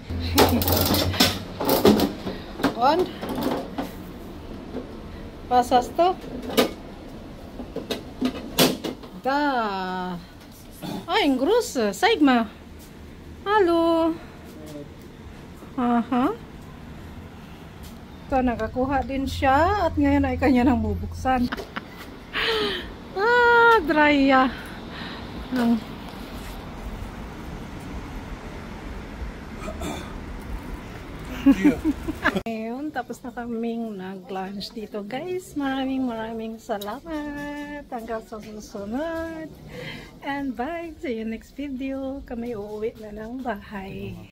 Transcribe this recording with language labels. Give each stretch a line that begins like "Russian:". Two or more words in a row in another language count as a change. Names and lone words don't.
German: On? Pasas to? Da. Ay, gross. Zeig mal. Hallo. Aha.
Filipino: So, nakakuha din siya at ngayon ay kanya nang bubuksan. Dry Ngayon, tapos na kaming nag-lunch dito, guys. Maraming salamat. Hanggang sa susunod.
English: And bye. See you next video.
Filipino: Kami uuwi na ng bahay.